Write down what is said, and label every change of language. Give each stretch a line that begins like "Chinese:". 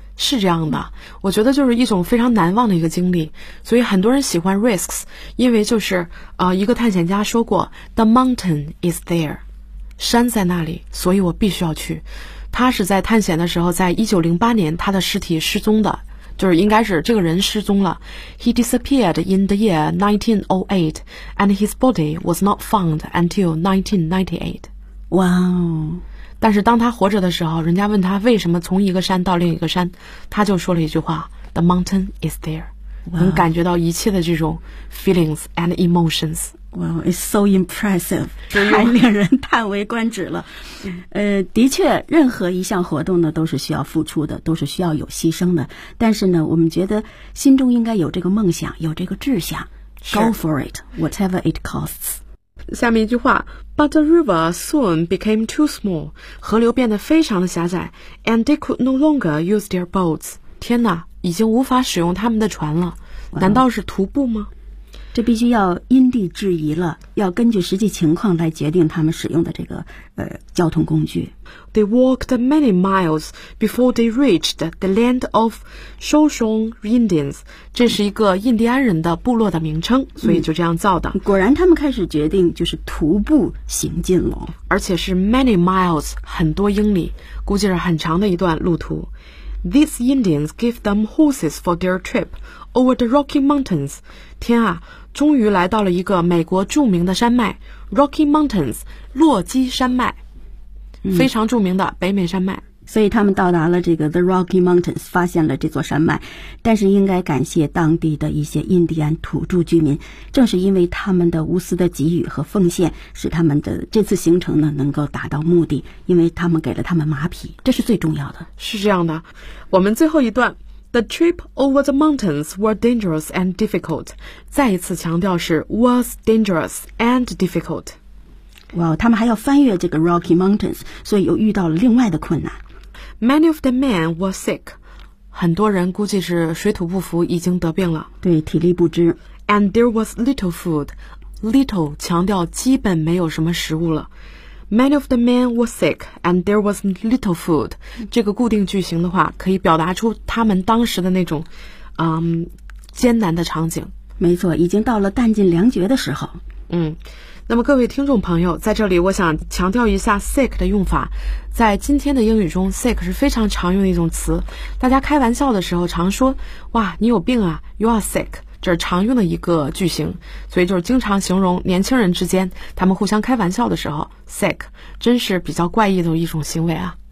Chinese: 是这样的，我觉得就是一种非常难忘的一个经历，所以很多人喜欢
English: risks,
Chinese: 因为就是一个探险家说过 ,
English: the mountain is there.
Chinese: 山在那里，所以我必须要去。他是在探险的时候，在1908年他的尸体失踪的，就是应该是这个人失踪了。
English: He disappeared in the year 1908 and his body was not found until 1998.
Chinese: 哇哦！但是当他活着的时候，人家问他为什么从一个山到另一个山，他就说了一句话
English: The mountain is there.
Chinese: 能感觉到一切的这种
English: feelings and emotions。 Wow, it's so impressive,
Chinese: 太令人叹为观止了。的确任何一项活动呢都是需要付出的，都是需要有牺牲的。但是呢我们觉得心中应该有这个梦想，有这个志向。
English: Go for it, whatever it costs.
Chinese: 下面一句话 ,
English: But the river soon became too small,
Chinese: 河流变得非常的狭窄 ,
English: and they could no longer use their boats.
Chinese: 天哪，已经无法使用他们的船了。难道是徒步吗？这必须要因地制宜了，要根据实际情况来决定他们使用的这个交通工具。
English: They walked many miles before they reached the land of Shoshone Indians.
Chinese: 这是一个印第安人的部落的名称，所以就这样造的。果然他们开始决定就是徒步行进了，而且是
English: many miles，
Chinese: 很多英里，估计是很长的一段路途。
English: These Indians gave them horses for their trip over the Rocky Mountains.
Chinese: 天啊，终于来到了一个美国著名的山脉 ,Rocky Mountains, 洛基山脉、非常著名的北美山脉。所以他们到达了这个 The Rocky Mountains, 发现了这座山脉，但是应该感谢当地的一些印第安土著居民，正是因为他们的无私的给予和奉献，使他们的这次行程呢能够达到目的，因为他们给了他们马匹，这是最重要的。是这样的，我们最后一段
English: The trip over the mountains were dangerous and difficult.
Chinese: 再一次强调是
English: was dangerous and difficult。
Chinese: 哇、wow, 他们还要翻越这个 Rocky Mountains, 所以又遇到了另外的困难。
English: Many of the men were sick.
Chinese: 很多人估计是水土不服，已经得病了。对，体力不支。
English: And there was little food. Little
Chinese: 强调基本没有什么食物了。
English: Many of the men were sick, and there was little food.
Chinese: 这个固定句型的话，可以表达出他们当时的那种，艰难的场景。没错，已经到了弹尽粮绝的时候。那么各位听众朋友，在这里我想强调一下 sick 的用法。在今天的英语中， sick 是非常常用的一种词，大家开玩笑的时候常说，哇，你有病啊，
English: you are sick，
Chinese: 这是常用的一个句型，所以就是经常形容年轻人之间他们互相开玩笑的时候， sick 真是比较怪异的一种行为啊。